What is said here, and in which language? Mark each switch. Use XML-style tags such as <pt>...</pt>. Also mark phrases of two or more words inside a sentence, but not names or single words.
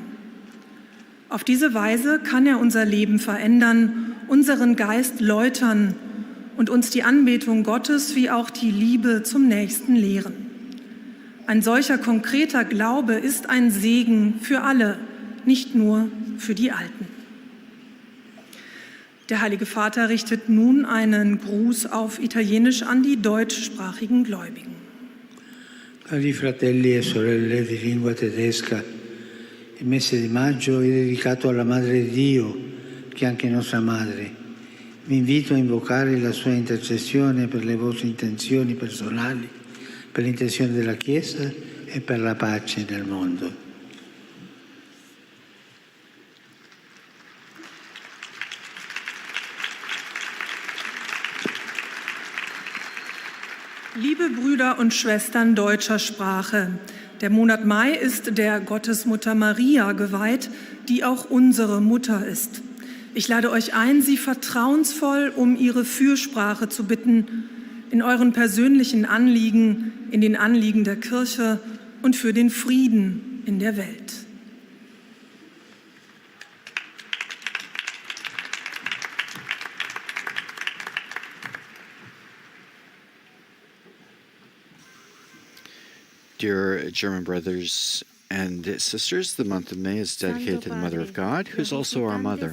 <de>Auf diese Weise kann er unser Leben verändern, unseren Geist läutern und uns die Anbetung Gottes wie auch die Liebe zum Nächsten lehren. Ein solcher konkreter Glaube ist ein Segen für alle, nicht nur für die Alten. Der Heilige Vater richtet nun einen Gruß auf Italienisch an die deutschsprachigen Gläubigen.</de> <it>Cari fratelli e sorelle di lingua tedesca, il mese di maggio è dedicato alla Madre di Dio, che è anche nostra madre. vi invito a invocare la sua intercessione per le vostre intenzioni personali, per l'intenzione della Chiesa e per la pace nel mondo.</it> <de>Liebe Brüder und Schwestern deutscher Sprache, der Monat Mai ist der Gottesmutter Maria geweiht, die auch unsere Mutter ist. Ich lade euch ein, sie vertrauensvoll um ihre Fürsprache zu bitten, in euren persönlichen Anliegen, in den Anliegen der Kirche und für den Frieden in der Welt.</de> <en>Dear German brothers and sisters, the month of May is dedicated to the Mother of God, who is also our Mother.</en>